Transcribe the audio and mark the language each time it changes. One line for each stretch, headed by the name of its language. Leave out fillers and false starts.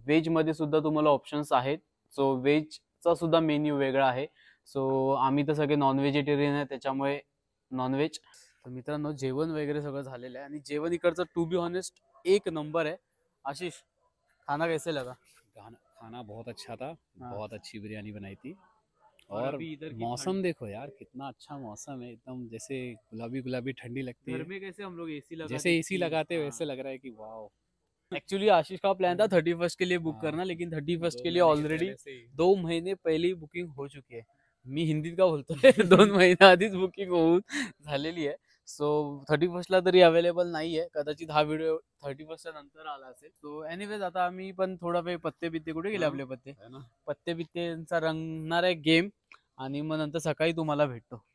Marathi: व्हेजमध्ये सुद्धा तुम्हाला ऑप्शन्स आहेत. सो व्हेजचा सुद्धा मेन्यू वेगळा आहे. सो आम्ही तर सगळे नॉन व्हेजिटेरियन आहे, त्याच्यामुळे नॉनव्हेज. तर मित्रांनो, जेवण वगैरे सगळं झालेलं आहे. आणि जेवण इकडचं
English: to be honest
Hindi: एक नंबर है. आशीष, खाना कैसे लगा? खाना बहुत अच्छा था. बहुत अच्छी बिरयानी बनाई थी. और मौसम देखो यार, कितना अच्छा मौसम है, एकदम जैसे गुलाबी गुलाबी ठंडी लगती है. घर में कैसे हम लोग एसी लगा, जैसे एसी लगाते वैसे लग रहा है कि वाओ. एक्चुअली आशीष का प्लान था 31 के लिए बुक करना, लेकिन 31 के लिए ऑलरेडी 2 महीने पहले ही बुकिंग हो चुकी है.
Marathi: मी हिंदीत का बोलतोय 2 महिना आधीच बुकिंग होऊन झालेली आहे. सो 31ला तरी अवेलेबल नाही आहे. कदाचित हा व्हिडिओ 31च्या नंतर आला असेल. सो एनिवेज, आता आम्ही पण थोडा वेळ पत्ते बित्ते, कुठे गेले आपले पत्ते? पत्ते बित्तेचा रंगणार आहे गेम, आणि मग नंतर सकाळी तुम्हाला भेटतो.